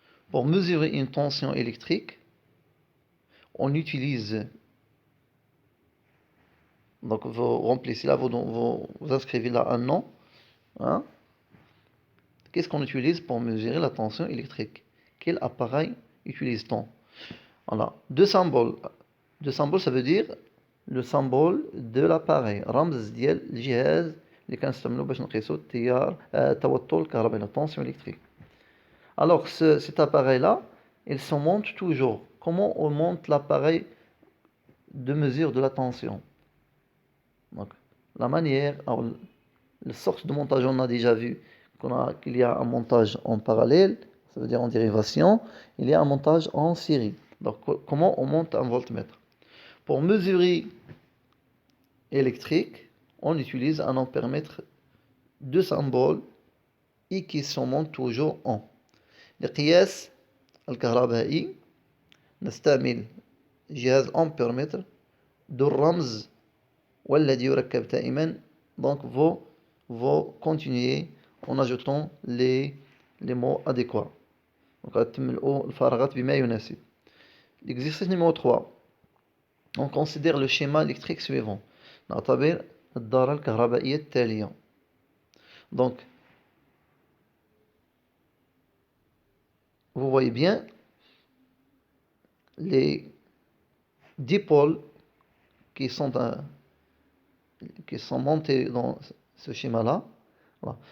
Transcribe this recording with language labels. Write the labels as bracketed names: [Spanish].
[French] Pour mesurer une tension électrique, on utilise, donc vous remplissez là, vous inscrivez là un nom. Qu'est-ce qu'on utilise pour mesurer la tension électrique? Quel appareil utilise-t-on? Voilà, deux symboles. Deux symboles, ça veut dire le symbole de l'appareil. [Arabic] رمز ديال الجهاز اللي كنستعملو باش نقيسو التيار التوتر الكهربائي, [French] la tension électrique. Alors cet appareil là, il se monte toujours. Comment on monte l'appareil de mesure de la tension? Donc la manière, alors, la sorte de montage, on a déjà vu qu'il y a un montage en parallèle, ça veut dire en dérivation, il y a un montage en série. Donc comment on monte un voltmètre? Pour mesurer électrique, on utilise un ampèremètre, deux symboles et qui se montent toujours en. [Arabic] لقياس الكهربائي نستعمل جهاز أمبيرمتر ذو الرمز والذي يركب دائما. [French] Donc vous continuez en ajoutant les mots adéquats. [Arabic] Donc غتملؤوا الفراغات بما يناسب. [French] L'exercice numéro 3. On considère le schéma électrique suivant. [Arabic] نعتبر الدارة الكهربائية التالية. [French] Donc vous voyez bien les dipôles qui sont montés dans ce schéma-là. Voilà.